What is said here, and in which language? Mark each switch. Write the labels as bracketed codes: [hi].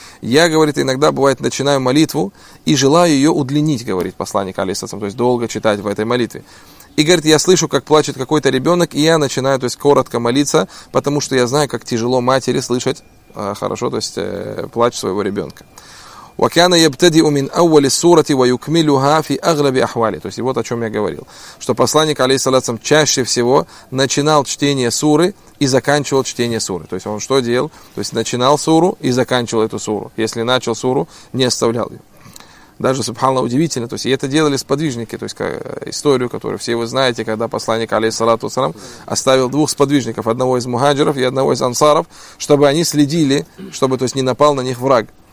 [ru] Я, говорит, иногда бывает начинаю молитву и желаю ее удлинить, говорит посланник алейхи салям, то есть долго читать в этой молитве. И говорит, я слышу, как плачет какой-то ребенок, и я начинаю, то есть коротко молиться, потому что я знаю, как тяжело матери слышать хорошо, то есть плач своего ребенка. [ar] وكان يبتدئ من أول سورة ويكملها في أغلب أحواله. [ru] То есть вот о чем я говорил, что посланник алейхиссалям чаще всего начинал чтение суры и заканчивал чтение суры. То есть он что делал? То есть начинал суру и заканчивал эту суру. Если начал суру, не оставлял ее. Даже субханна удивительно, то есть это делали сподвижники, то есть как, историю, которую все вы знаете, когда посланник алейхиссалату вассалам оставил двух сподвижников, одного из мухаджиров и одного из ансаров, чтобы они следили, чтобы, то есть, не напал на них враг.